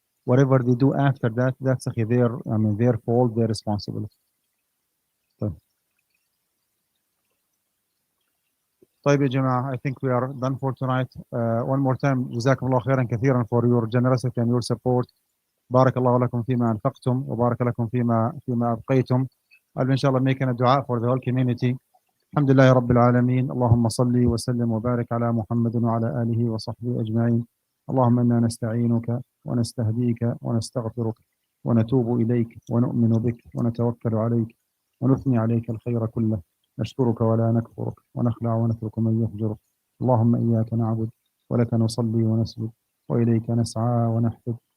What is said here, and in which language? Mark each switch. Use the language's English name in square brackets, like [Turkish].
[English] Whatever they do after that, that's their fault, their responsibility. [Arabic] طيب يا جماعة, [English] I think we are done for tonight. One more time, [Arabic] جزاكم الله خيرا كثيرا [English] for your generosity and your support. [Arabic] بارك الله لكم فيما أنفقتم وبارك لكم فيما أبقيتم. [English] I'll إن شاء الله making a dua for the whole community. [Arabic] الحمد لله رب العالمين. اللهم صل وسلم وبارك على محمد وعلى آله وصحبه أجمعين. اللهم إنا نستعينك ونستهديك ونستغفرك ونتوب إليك ونؤمن بك ونتوكل عليك ونثني عليك الخير كله. نشكرك ولا نكفرك ونخلع ونترك من يفجرك. اللهم إياك نعبد ولك نصلي ونسجد وإليك نسعى ونحفد.